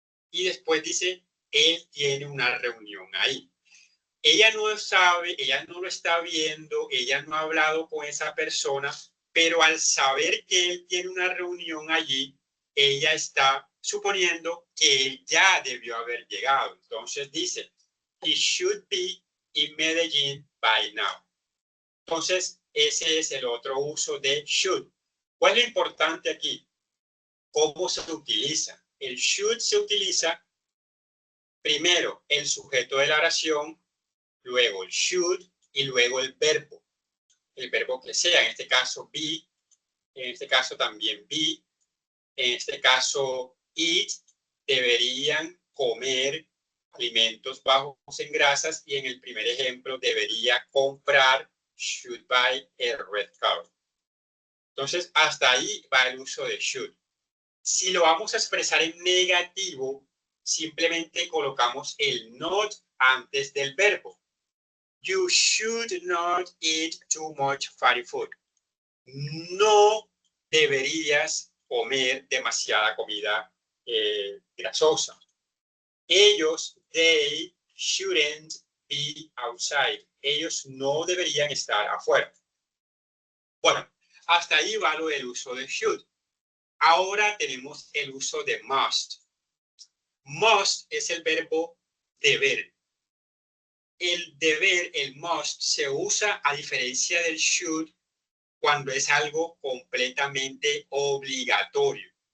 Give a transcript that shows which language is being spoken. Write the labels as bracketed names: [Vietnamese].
[Spanish] Y después dice, él tiene una reunión ahí. Ella no sabe, ella no lo está viendo, ella no ha hablado con esa persona, pero al saber que él tiene una reunión allí, ella está suponiendo que él ya debió haber llegado. Entonces dice, [English] he should be in Medellín by now. [Spanish] Entonces, ese es el otro uso de should. ¿Cuál es lo importante aquí? ¿Cómo se utiliza? El should se utiliza primero el sujeto de la oración, luego el should y luego el verbo que sea, en este caso be, en este caso también be, en este caso eat, deberían comer alimentos bajos en grasas y en el primer ejemplo debería comprar, [English] should buy a red car. [Spanish] Entonces hasta ahí va el uso de should. Si lo vamos a expresar en negativo, simplemente colocamos el not antes del verbo. [English] You should not eat too much fatty food. [Spanish] No deberías comer demasiada comida grasosa. [English] Ellos, they shouldn't be outside. [Spanish] Ellos no deberían estar afuera. Bueno, hasta ahí va lo del uso de should. Ahora tenemos el uso de must. Must es el verbo deber. El deber, el must, se usa a diferencia del should cuando es algo completamente obligatorio.